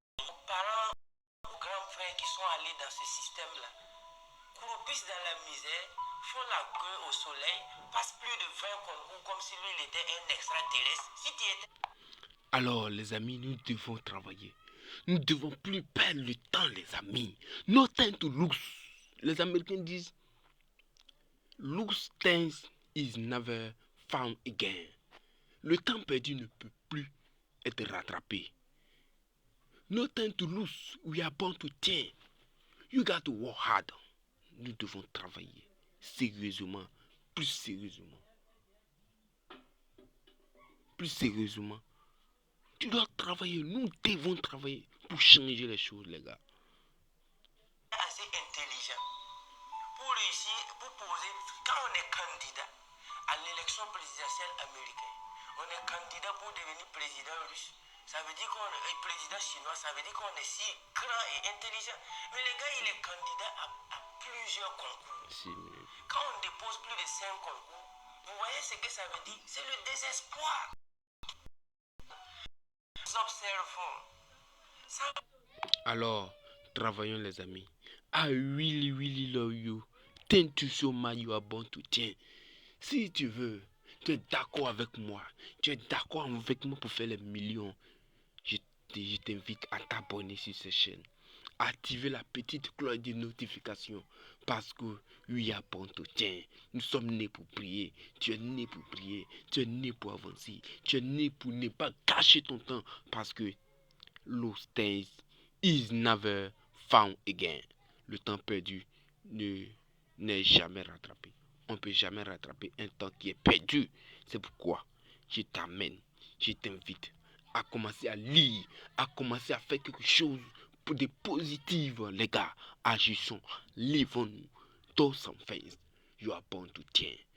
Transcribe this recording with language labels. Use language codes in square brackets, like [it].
[fr] Vos parents, vos grands frères qui sont allés dans ce système là, croupissent dans la misère, font la queue au soleil, passent plus de 20 concours comme si lui il était un extraterrestre. Si tu étais... Alors les amis, nous devons travailler. Nous ne devons plus perdre le temps les amis. [en] No time to lose. [fr] Les Américains disent [en] lose time is never found again. [fr] Le temps perdu ne peut plus être rattrapé. [en] No time to lose. We are born to change. You got to work hard. [fr] Nous devons travailler sérieusement, plus sérieusement. Plus sérieusement. Tu dois travailler, nous devons travailler pour changer les choses, les gars. Assez intelligent pour réussir, pour poser, quand on est candidat à l'élection présidentielle américaine, on est candidat pour devenir président russe. Ça veut veut dire qu'on est président chinois, ça veut dire qu'on est si grand et intelligent. Mais le gars, il est candidat à plusieurs concours. Quand on dépose plus de 5 concours, vous voyez ce que ça veut dire? C'est le désespoir. Nous observons. Ça... Alors, travaillons les amis. [en] I really, really love you. Thank you so much, you are born to change. [fr] Si tu veux, tu es d'accord avec moi. Tu es d'accord avec moi pour faire les millions. Je t'invite à t'abonner sur cette chaîne. Activer la petite cloche de notification. Parce que [en] we are born to change. [fr] Nous sommes nés pour prier. Tu es né pour prier. Tu es né pour avancer. Tu es né pour ne pas gâcher ton temps. Parce que [en] lost days is never found again. [fr] Le temps perdu n'est jamais rattrapé. On ne peut jamais rattraper un temps qui est perdu. C'est pourquoi je t'amène, je t'invite à commencer à lire, à commencer à faire quelque chose de positif, les gars. Agissons, livons-nous. [en] Do some things. You are born to change.